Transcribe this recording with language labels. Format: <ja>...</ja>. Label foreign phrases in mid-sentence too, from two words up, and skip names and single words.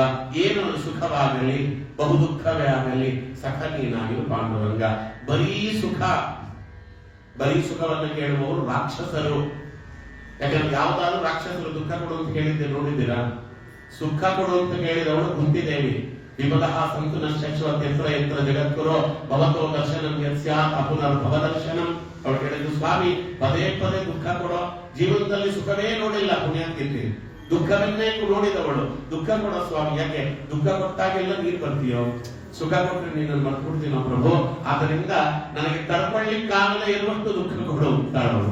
<kn>ಏನು ಸುಖವಾಗಲಿ, ಬಹು ದುಃಖವೇ ಆಗಲಿ, ಸಖ ನೀನಾಗಿರು ಪಾಂಡುರಂಗ. ಬರೀ ಸುಖವನ್ನು ಕೇಳುವವರು ರಾಕ್ಷಸರು. ಯಾಕಂದ್ರೆ ಯಾವ್ದಾದ್ರು ರಾಕ್ಷಸರು ದುಃಖ ಕೊಡು ಅಂತ ಕೇಳಿದ್ದೆ ನೋಡಿದ್ದೀರಾ? ಸುಖ ಕೊಡು ಅಂತ ಕೇಳಿದವಳು ಕುಂತಿದೇವಿ.</kn> <sa>ವಿಪದಃ ಸಂತು ನಶ್ಯಶ್ವತ್ ಯತ್ರ ಯತ್ರ ಜಗದ್ಗುರೋ ಭವತೋ ದರ್ಶನಂ ಯಸ್ಯಾತ್ ಅಪುನರ್ ಭವದರ್ಶನಂ.</sa> <kn>ಅವಳು ಹೇಳಿದ್ದು, ಸ್ವಾಮಿ ಪದೇ ಪದೇ ದುಃಖ ಕೊಡೋ. ಜೀವನದಲ್ಲಿ ಸುಖವೇ ನೋಡಿಲ್ಲ ಪುಣ್ಯಾತ್ಕಿರ್ತಿ, ದುಃಖವನ್ನೇ ನೋಡಿದವಳು. ದುಃಖ ಕೊಡೋ ಸ್ವಾಮಿ. ಯಾಕೆ ದುಃಖ ಕೊಟ್ಟಾಗೆಲ್ಲ ನೀರು ಬರ್ತೀಯೋ? ಸುಖ ಕೊಟ್ಟರೆ ನೀನನ್ನು ಮರ್ತ್ಬಿಡ್ತೀನೋ ಪ್ರಭು. ಆದ್ದರಿಂದ ನನಗೆ ತಡ್ಕೊಳ್ಳಿಕ್ಕಾಗಲೇ ಇರುವಷ್ಟು ದುಃಖ ಕೊಡು ಅಂತಾಳವಳು.</kn>